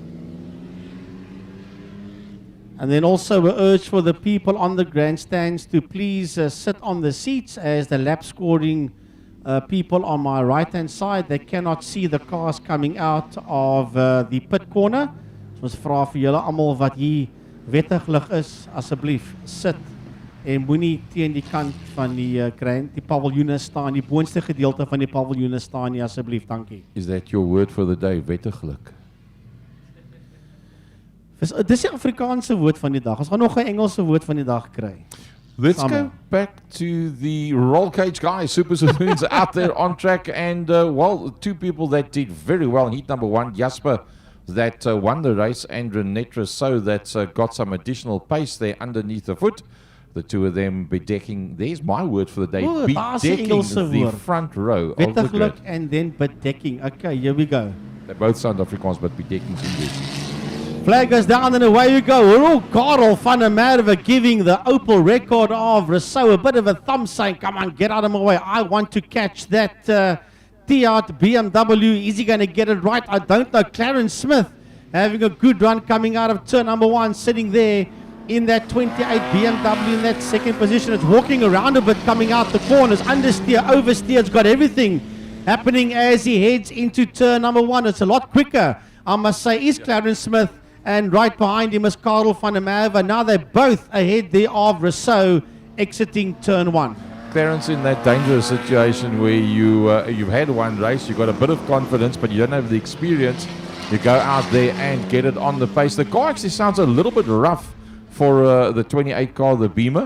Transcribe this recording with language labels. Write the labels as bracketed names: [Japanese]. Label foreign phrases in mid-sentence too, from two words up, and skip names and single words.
[English] And then also a urge for the people on the grandstands to please sit on the seats as the lap scoring people on my right hand side, they cannot see the cars coming out of the pit corner. [Afrikaans] So ons vra vir julle almal wat hier wettiglik is, asseblief sit en moenie teen die kant van die paviljoene staan, die boonste gedeelte van die paviljoene staan nie, asseblief, dankie. [English] Is that your word for the day, wettiglik? [Afrikaans] Dis die Afrikaanse woord van die dag. Ons gaan nog 'n Engelse woord van die dag kry. [English] Let's Samuel. go back to the roll cage guys, Super Saloons out there on track, and well, two people that did very well in heat number 1, Jasper that won the race, and Renette Rousseau that got some additional pace there underneath the foot. The two of them bedecking, there's my word for the day, [Afrikaans] Oh, daar's die [English] bedecking [Afrikaans] Engelse [English] the [Afrikaans] woord. [English] front row of the [Afrikaans] Wettiglik [English] grid. and then bedekking. Okay, here we go. They both sound Afrikaans, but bedekking's English. Flag is down and away you go. We're all Karel van der Merwe giving the Opel record of Rousseau a bit of a thumb saying, come on, get out of my way. I want to catch that T-Art BMW. Is he going to get it right? I don't know. Clarence Smith having a good run coming out of turn number 1, sitting there in that 28 BMW in that second position. It's walking around a bit coming out the corners. Understeer, oversteer. It's got everything happening as he heads into turn number 1. It's a lot quicker, I must say, is Clarence Smith. And right behind him is Karel van der Merwe. Now they're both ahead there of Rousseau exiting turn 1. Clarence in that dangerous situation where you've had one race, you've got a bit of confidence, but you don't have the experience. You go out there and get it on the pace. The car actually sounds a little bit rough for the 28 car, the Beamer.